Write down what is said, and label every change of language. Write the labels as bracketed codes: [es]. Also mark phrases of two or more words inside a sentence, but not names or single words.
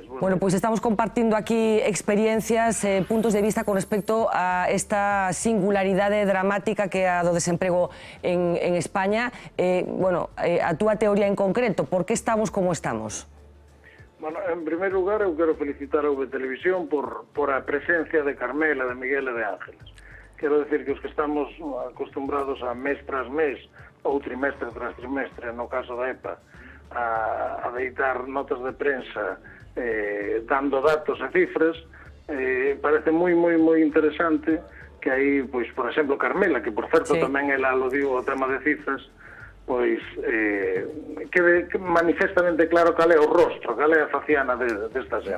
[es] Bueno, pues estamos compartiendo aquí experiencias, puntos de vista con respecto a esta singularidad dramática que ha dado desempleo en España. [gl] A túa teoría en concreto, [es] por qué estamos como estamos? Bueno, en primer lugar, [gl] eu quero felicitar a V Televisión por a presencia de Carmela, de Miguel e de Ángeles. Quero decir que os que estamos acostumbrados a mes tras mes, ou trimestre tras trimestre, no caso da EPA, a deitar notas de prensa dando datos e cifras, parece moi interesante que aí, pois, por exemplo, Carmela, que por certo tamén ela aludiu ao tema de cifras, pois quede manifestamente claro cal é o rostro, cal é a faciana desta xente.